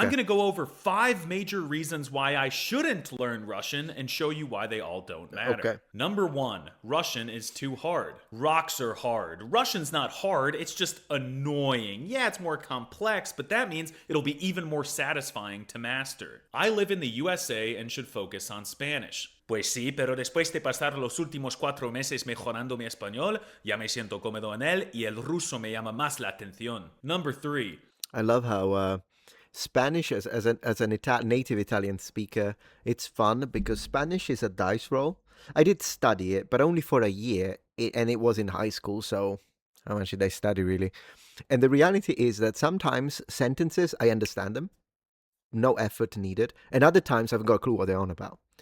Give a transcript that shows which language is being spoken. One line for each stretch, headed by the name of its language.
English: I'm going to go over 5 major reasons why I shouldn't learn Russian and show you why they all don't matter. Okay. Number 1, Russian is too hard. Rocks are hard. Russian's not hard, it's just annoying. Yeah, it's more complex, but that means it'll be even more satisfying to master. I live in the USA and should focus on Spanish.
Spanish: Pues sí, pero después de pasar los últimos 4 meses mejorando mi español, ya me siento cómodo en él y el ruso me llama más la atención.
English: Number 3. I love how Spanish, as an native Italian speaker, it's fun because Spanish is a dice roll. I did study it, but only for a year, and it was in high school, so how much did I study really? And the reality is that sometimes sentences, I understand them, no effort needed, and other times I've got a clue what they're on about.